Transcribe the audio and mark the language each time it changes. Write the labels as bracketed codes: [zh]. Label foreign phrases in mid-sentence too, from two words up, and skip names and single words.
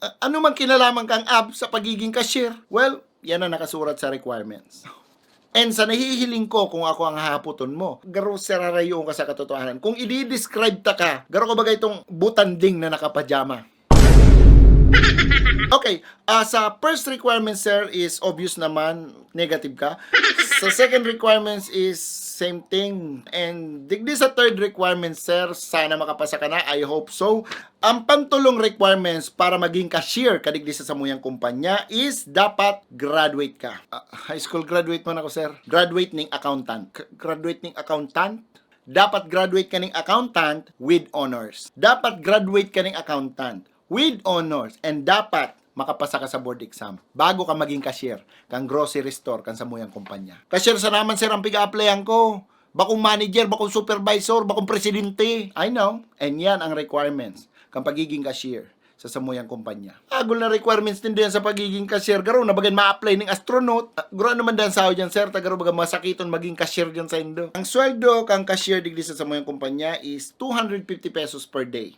[bik] Ano man kinalaman kang ab sa pagiging cashier? Well, yan ang nakasurat sa requirements. And sa nahihiling ko kung ako ang hahaputon mo, garo sararayoon ka sa katotohanan. Kung i-describe ta ka, garo ko bagay itong butanding na nakapajama. Okay, sa [en] first requirement, [bik] sir, is obvious naman, negative ka. [en] Sa second requirements is same thing. [bik] And digdi sa [en] third requirement, [bik] sir, sana makapasa ka na. [en] I hope so. [bik] Ang pantulong requirements para maging cashier kadigdi sa samuyang kumpanya is dapat graduate ka. [en] High school graduate [bik] man ako, sir. Graduate ning accountant. Graduate ning accountant? Dapat graduate ka ning accountant [en] with honors. [bik] Dapat graduate ka ning accountant [en] with honors. [bik] And dapat makapasa ka sa [en] board exam [bik] bago ka maging cashier kang [en] grocery store [bik] kang samuyang kumpanya. Cashier sa naman, sir, ang piga-applyan ko. Bakong manager, bakong supervisor, bakong presidente. [en] I know. [bik] And yan ang requirements kang pagiging cashier sa samuyang kumpanya. Agol na requirements din diyan sa pagiging cashier. Garo na bagan ma-apply ng astronaut. Garo naman dan sa dyan, sir. Tagaro baga masakiton maging cashier dyan sa Indo. Ang sweldo kang cashier digdi sa samuyang kumpanya is 250 pesos [en] per day.